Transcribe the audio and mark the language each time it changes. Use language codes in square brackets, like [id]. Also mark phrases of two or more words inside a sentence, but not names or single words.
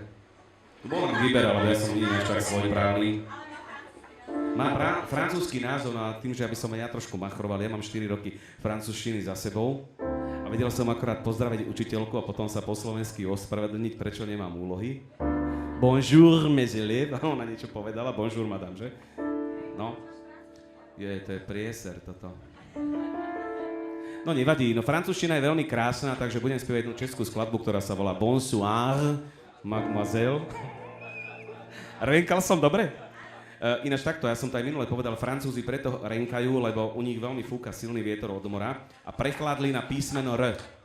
[sk] Bol vyberal, ale ja som nie až tak svojprávny. Má francúzsky názov, no a tým, že aby som aj ja trošku machroval, ja mám 4 roky francúzštiny za sebou a vedel som akorát pozdraviť učiteľku a potom sa po slovensky ospravedlniť, prečo nemám úlohy. [fr] Bonjour, mes élèves. [sk] Ona niečo povedala, [fr] bonjour, madame, [sk] že? No, to je prieser toto. No nevadí, no francúzština je veľmi krásna, takže budem spievať jednu českú skladbu, ktorá sa volá Bonsoir, mademoiselle. Renkal som dobre? Ináč takto, ja som to aj minule povedal, Francúzi preto renkajú, lebo u nich veľmi fúka silný vietor od mora a prekladli na písmeno R.